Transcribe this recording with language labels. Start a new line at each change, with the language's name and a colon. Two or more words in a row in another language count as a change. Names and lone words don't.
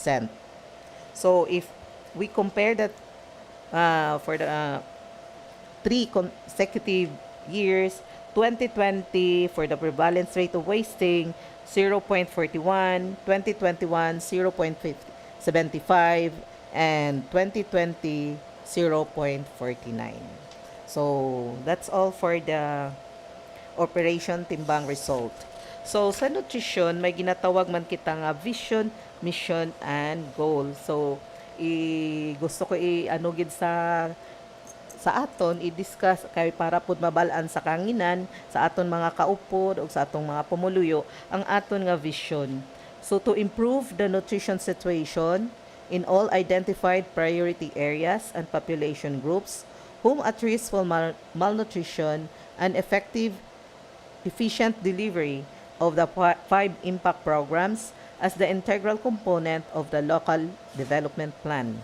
English: So if we compare that for the 3 consecutive years, 2020 for the prevalence rate of wasting 0.41, 2021 0.75, and 2020 0.49. So that's all for the operation timbang result.
Hiligaynon: So sa nutrition may ginatawag man kita nga
English: vision, mission, and goal.
Hiligaynon: So gusto ko gid sa aton i-discuss kay para pud mabalaan sa kanginan sa aton mga kaupod o sa atong mga pumuluyo ang aton nga vision.
English: So to improve the nutrition situation in all identified priority areas and population groups whom at risk for malnutrition and effective efficient delivery of the 5 impact programs as the integral component of the local development plan.